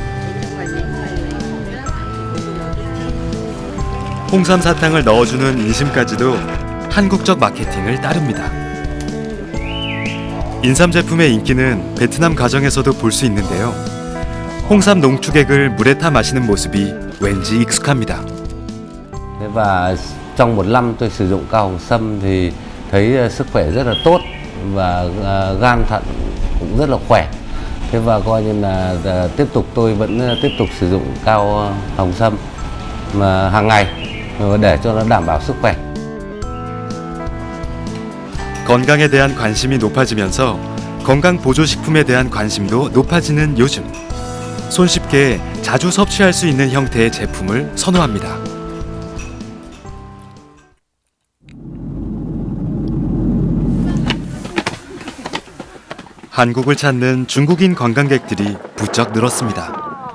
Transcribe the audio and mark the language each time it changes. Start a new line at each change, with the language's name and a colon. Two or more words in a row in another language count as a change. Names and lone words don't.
Korean: 홍삼 사탕을 넣어주는 인심까지도 한국적 마케팅을 따릅니다. 인삼 제품의 인기는 베트남 가정에서도 볼 수 있는데요. 홍삼 농축액을 물에 타 마시는 모습이 왠지 익숙합니다.
Vietnamese: Và trong một năm tôi sử dụng cao hồng sâm thì thấy sức khỏe rất là tốt và gan thận cũng rất là khỏe. Thế và coi như là tiếp tục tôi vẫn tiếp tục sử dụng cao hồng sâm mà hàng ngày để cho nó đảm bảo sức khỏe.
Korean: 건강에 대한 관심이 높아지면서 건강보조식품에 대한 관심도 높아지는 요즘, 손쉽게 자주 섭취할 수 있는 형태의 제품을 선호합니다. 한국을 찾는 중국인 관광객들이 부쩍 늘었습니다.